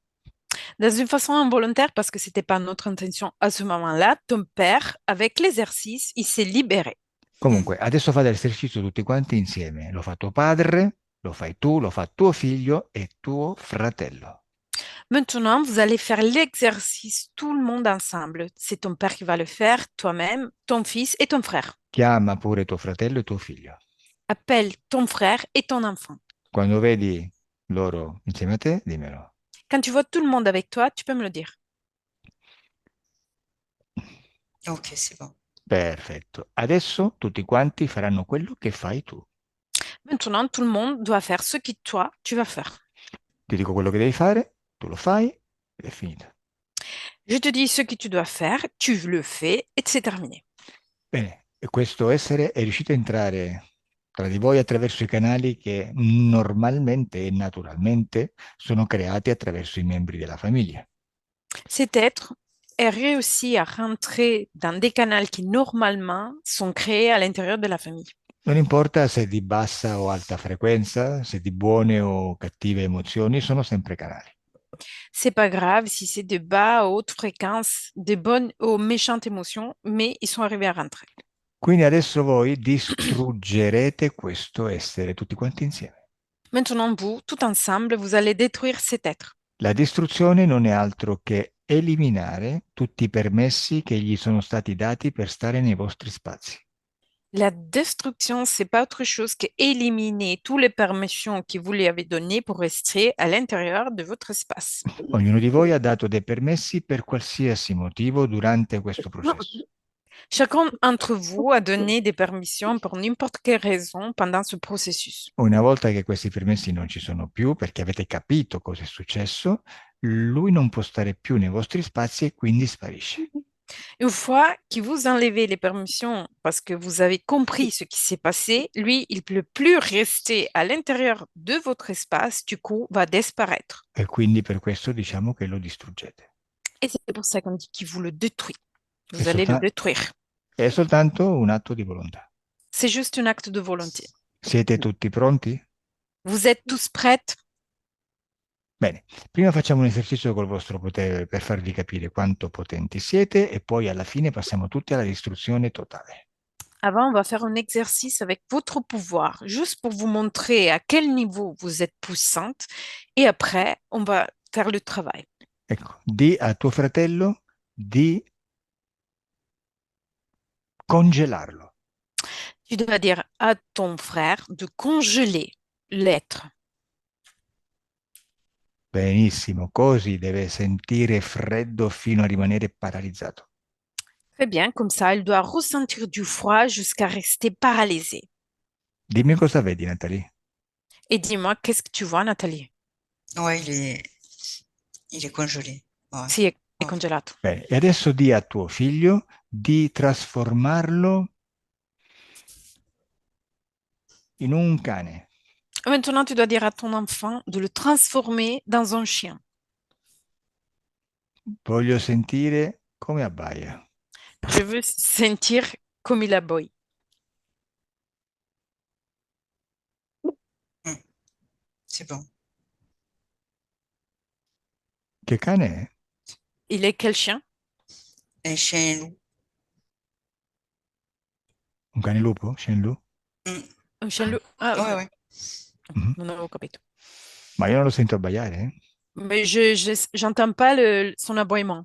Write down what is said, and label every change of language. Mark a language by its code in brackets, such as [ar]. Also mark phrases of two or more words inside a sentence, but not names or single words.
[fr] Dans une façon involontaire, parce que c'était pas notre intention à ce moment-là, ton père, avec l'exercice, il s'est libéré. [it] Comunque, adesso fate l'esercizio tutti quanti insieme. Lo fa tuo padre, lo fai tu, lo fa tuo figlio e tuo fratello. [fr] Maintenant, vous allez faire l'exercice tout le monde ensemble. C'est ton père qui va le faire, toi-même, ton fils et ton frère. [it] Chiama pure tuo fratello e tuo figlio. [fr] Appelle ton frère et ton enfant. [it] Quando vedi loro insieme a te, dimmelo. [fr] Quand tu vois tout le monde avec toi, tu peux me le dire. Ok, c'est bon. [it] Perfetto. Adesso tutti quanti faranno quello che fai tu. [fr] Maintenant, tout le monde doit faire ce que toi, tu vas faire. [it] Ti dico quello che devi fare, tu lo fai ed è finita. [fr] Je te dis ce que tu dois faire, tu le fais et c'est terminé. [it] Bene, e questo essere è riuscito a entrare tra di voi attraverso i canali che normalmente e naturalmente sono creati attraverso i membri della famiglia. [fr] Cet être est réussi à rentrer dans des canaux qui normalement sont créés à l'intérieur de la famille. [it] Non importa se è di bassa o alta frequenza, se di buone o cattive emozioni, sono sempre canali. [fr] C'est pas grave si c'est de bas à haute fréquence, de bonnes ou méchantes émotions, mais ils sont arrivés à rentrer. [it] Quindi adesso voi distruggerete questo essere tutti quanti insieme. [fr] Maintenant, vous, tout ensemble, vous allez détruire cet être. [it] La distruzione non è altro che eliminare tutti i permessi che gli sono stati dati per stare nei vostri spazi. [fr] La destruction, c'est pas autre chose qu'éliminer toutes les permissions que vous lui avez données pour rester à l'intérieur de votre espace. [it] Ognuno di voi ha dato dei permessi per qualsiasi motivo durante questo processo. [fr] Chacun d'entre vous a donné des permissions pour n'importe quelle raison pendant ce processus. [it] Una volta che questi permessi non ci sono più, perché avete capito cosa è successo, lui non può stare più nei vostri spazi e quindi sparisce. [fr] Une fois que vous enlevez les permissions parce que vous avez compris ce qui s'est passé, lui, il ne peut plus rester à l'intérieur de votre espace, du coup, va disparaître. [it] E quindi per questo diciamo che lo distruggete. [fr] Et c'est pour ça qu'on dit qu'il vous le détruit. Vous [it] È [fr] allez le [it] solta- [fr] détruire. [it] è soltanto un atto di volontà. [fr] C'est juste un acte de volonté. [it] Siete tutti pronti? [fr] Vous êtes tous prêts? [it] Bene, prima facciamo un esercizio col vostro potere per farvi capire quanto potenti siete e poi alla fine passiamo tutti alla distruzione totale. [fr] Avant, on va faire un exercice avec votre pouvoir, juste pour vous montrer à quel niveau vous êtes puissante. Et après, on va faire le travail. [it] Ecco, di a tuo fratello di congelarlo. [fr] Tu dois dire à ton frère de congeler l'être. [it] Benissimo, così deve sentire freddo fino a rimanere paralizzato. [fr] Très bien, comme ça, il doit ressentir du froid jusqu'à rester paralysé. [it] Dimmi cosa vedi, Nathalie. [fr] Et dis-moi, qu'est-ce que tu vois, Nathalie? Ouais, il est congelé. Ouais. [it] Si, è congelato. Bene, e adesso di a tuo figlio di trasformarlo in un cane. [fr] Maintenant, tu dois dire à ton enfant de le transformer dans un chien. [it] Voglio sentire come abbaia. [fr] Je veux sentir comme il aboie. C'est bon. [it] Che cane è? [fr] Il est quel chien? Un chien loup. [it] Un cane lupo? [fr] Chien loup? Un chien loup. Ah, Ouais, ouais. Mhm. [it] non avevo capito. Ma io non lo sento abbaiare, eh? [fr] Mais j'entends pas son aboiement.